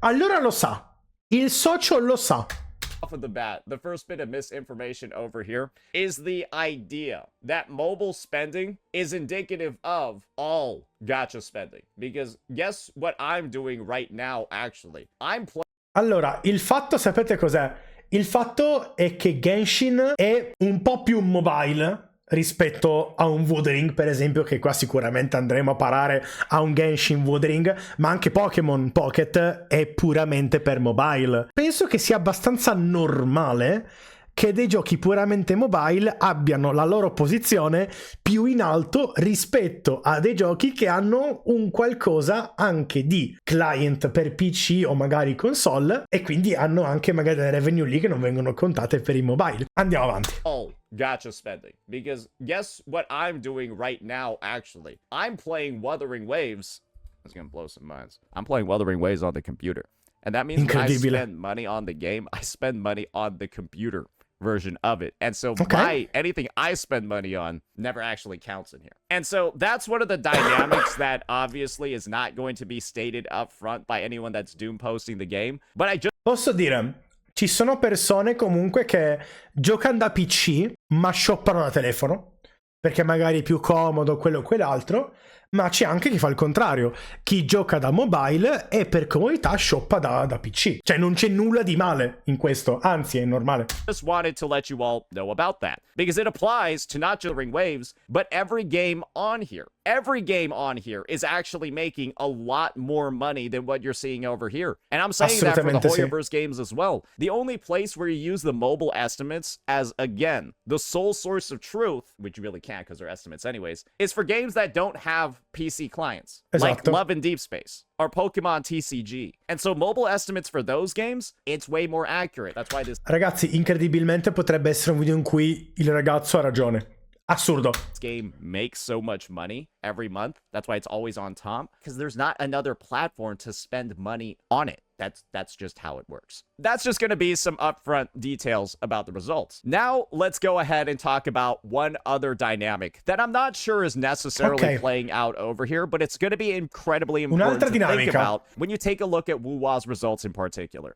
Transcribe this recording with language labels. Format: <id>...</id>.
<it>Allora lo sa. Il socio lo sa.</it> <en>Off of the bat, the first bit of misinformation over here is the idea that mobile spending is indicative of all gacha spending. Because guess what I'm doing right now, actually? I'm playing.</en> <it>Allora, il fatto, sapete cos'è? Il fatto è che Genshin è un po' più mobile rispetto a un Wuthering, per esempio, che qua sicuramente andremo a parare a un Genshin Wuthering, ma anche Pokémon Pocket è puramente per mobile. Penso che sia abbastanza normale che dei giochi puramente mobile abbiano la loro posizione più in alto rispetto a dei giochi che hanno un qualcosa anche di client per PC o magari console, e quindi hanno anche magari delle revenue lì che non vengono contate per i mobile. Andiamo avanti.</it> <en>Oh, gacha spending. Because guess what I'm doing right now, actually? I'm playing Wuthering Waves. It's gonna blow some minds. I'm playing Wuthering Waves on the computer. And that means when I spend money on the game, I spend money on the computer version of it. And so anything I spend money on never actually counts in here. And so that's one of the dynamics that obviously is not going to be stated up front by anyone that's doom posting the game. But I just...</en> <it>Posso dire, ci sono persone comunque che giocano da PC ma shoppano da telefono, perché magari è più comodo quello o quell'altro, ma c'è anche chi fa il contrario, chi gioca da mobile e per comodità shoppa da PC. Cioè non c'è nulla di male in questo, anzi è normale.</it> <en>Just wanted to let you all know about that, because it applies to not just Wuthering Waves, but every game on here. Every game on here is actually making a lot more money than what you're seeing over here. And I'm saying that for the Hoyoverse games as well. The only place where you use the mobile estimates as, again, the sole source of truth, which you really can't because they're estimates anyways, is for games that don't have PC clients, like Love and Deep Space or Pokemon TCG. And so mobile estimates for those games, it's way more accurate. That's why this...</en> <it>Ragazzi, incredibilmente potrebbe essere un video in cui il ragazzo ha ragione. Assurdo.</it> <en>This game makes so much money every month. That's why it's always on top, because there's not another platform to spend money on it. That's just how it works. That's just going to be some upfront details about the results. Now, let's go ahead and talk about one other dynamic that I'm not sure is necessarily playing out over here, but it's going to be incredibly important to think about when you take a look at Wuwa's results in particular.</en>